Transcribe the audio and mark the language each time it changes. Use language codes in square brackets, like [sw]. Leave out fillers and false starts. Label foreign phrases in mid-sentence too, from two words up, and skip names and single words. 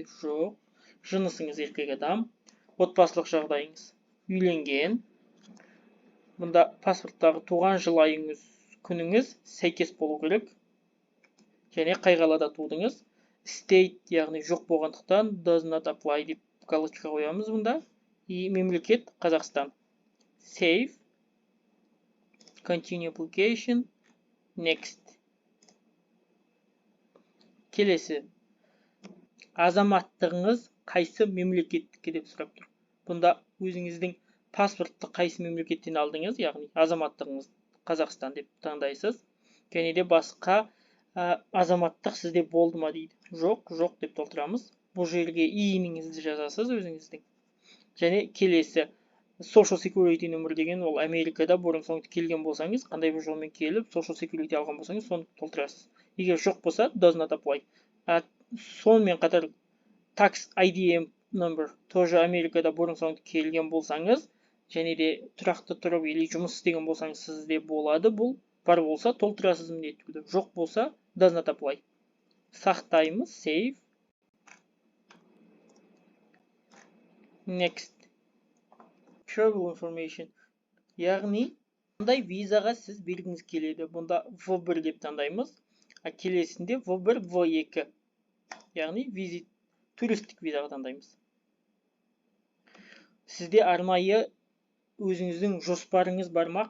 [kk] Жоқ. Жынысыңыз еркек адам. Отбасылық жағдайыңыз үйленген. Бұнда паспорттағы туған жыл айыңыз, күніңіз сәйкес болу керек. Және қай қалада тудыңыз. State, яғни жоқ болғандықтан [en] does not apply [kk] деп галочка қоямыз бұнда. И мемлекет Қазақстан. [en] Save. Continue application. Next. [kk] Келесі. Азаматтығыңыз қайсы мемлекеттікке деп сұрап тұр. Бұнда өзіңіздің паспортты қайсы мемлекеттен алдыңыз, яғни азаматтығыңыз Қазақстан деп таңдайсыз. Және де басқа азаматтық сізде болды ма дейді. Жоқ деп толтырамыз. Бұл жерге иініңізді жазасыз өзіңіздің. Және келесі [en] Social Security [kk] нөмір деген ол Америкада бұрын соңды келген болсаңыз, қандай бір жолмен келіп [en] Social Security [kk] алған болсаңыз, соны толтырасыз. Егер жоқ болса, [en] does not apply. [kk] Сонымен қатар [en] Tax ID number [kk] тоже Америкада бұрын соңды келген болсаңыз, және де тұрақты тұрып или жұмыс істеген болсаңыз сізде болады. Бұл бар болса толтырасыз міндетті түрде. Жоқ болса [en] does not apply. [kk] сақтаймыз, save. [en] Next. Travel information. [kk] Яғни, қандай визаға сіз бергіңіз келеді. Бұнда V1 деп таңдаймыз. Келесінде V1, V2. Яғни, визит, туристік визаға таңдаймыз. Сізде арнайы өзіңіздің жоспарыңыз бар ма?